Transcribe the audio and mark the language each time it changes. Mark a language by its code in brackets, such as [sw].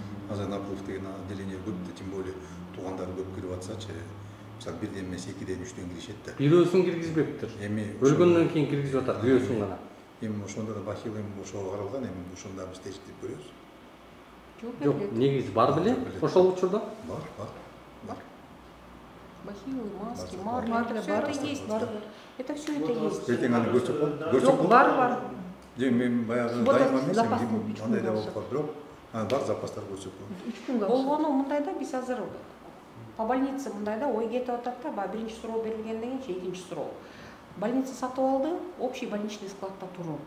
[ky] Азыр Наполов деген отделение көп да, тем более туугандары көп кирип атсачы, мисалы 1ден эмес 2ден 3дөн киришет да. Бирөөсүн киргизбептир. Өлгөндөн кийин киргизип атат, бирөөсүн гана. Эми ошондо да бахил ошого каралган, эми ошондо биз териштирип көрөбүз. Жок, негизи бар беле ошол учурда? Бар. Бахилы, маски, марля, бар, есть. [ru] Это все это есть. [ky] Эртең аны көрсөк Жок, бар. Мен баягы дайыма эмес, андай да болуп калды, бирок бар запастар көрсөк. Болгону мындайда биз азыр [ru] по больнице [ky] мындайда ой кетип атат да, баягы биринчи суроо берилгенден кийин экинчи суроо. Больница сатып алды, общий больничный складта туруу.